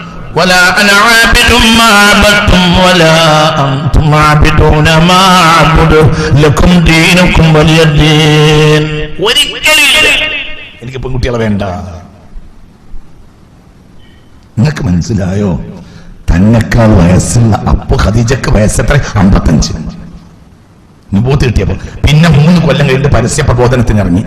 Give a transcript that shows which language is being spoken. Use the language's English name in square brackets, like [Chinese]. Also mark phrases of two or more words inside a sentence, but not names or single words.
[Arabic] ولا أنا عابد ما عبدتم ولا أنتم عابدون ما أعبد لكم دينكم ولي الدين. [Malayalam] എനിക്ക് പെൺകുട്ടികളെ വേണ്ട. നിങ്ങൾക്ക് മനസ്സിലായോ? തന്നെക്കാൾ വയസ്സുള്ള അപ്പൊ ഖദീജക്ക് വയസ്സെത്ര? 55. നുബൂവത്ത് കിട്ടിയപ്പോൾ പിന്നെ 3 കൊല്ലം കഴിഞ്ഞിട്ട് പരസ്യ പ്രബോധനത്തിന് ഇറങ്ങി.